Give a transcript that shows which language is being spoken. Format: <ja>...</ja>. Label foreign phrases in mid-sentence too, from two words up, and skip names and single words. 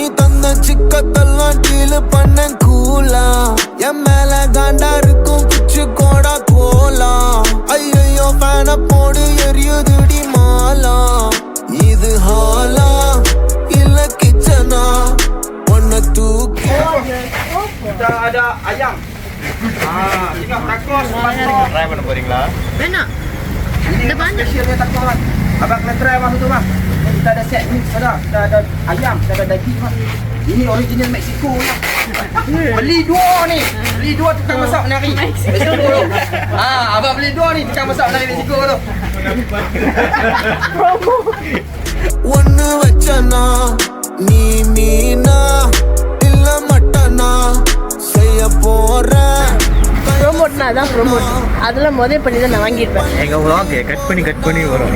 <ta>தந்த சிக்கத்தெல்லாம் டீல் பண்ண கூலா, என் மேல காண்டா இருக்கும் குச்சு கோடா கோலா, ஐயோ ஃபேன போடு எரியுதுடி மாலா, இது ஹாலா இல்ல கிச்சனா, ஒன்ன தூக்கி</ta> <ms>ada ayam. Tinggal takos,</ms> <ta>ட்ரை பண்ண போறீங்களா? வேணாம்.</ta> <ms>Ini spesialnya takos. Abang kena try bang tu bang. Kita ada set mix dah. Kita ada ayam, kita ada daging bang. Ini original Mexico lah. Beli dua ni. Beli dua tukang masak menari. Mexico tu. Abang beli dua ni tukang masak menari Mexico tu.</ms> <ta>ஒன்னு வச்சனா நீ மீனா இல்ல மட்டனா செய்ய போறேன். ப்ரோமோட்னா அதான் ப்ரோமோட். அதெல்லாம் முதல் பண்ணி தான் நான் வாங்கியிருப்பேன். எங்கள் vlog கட் பண்ணி வரும்.</ta>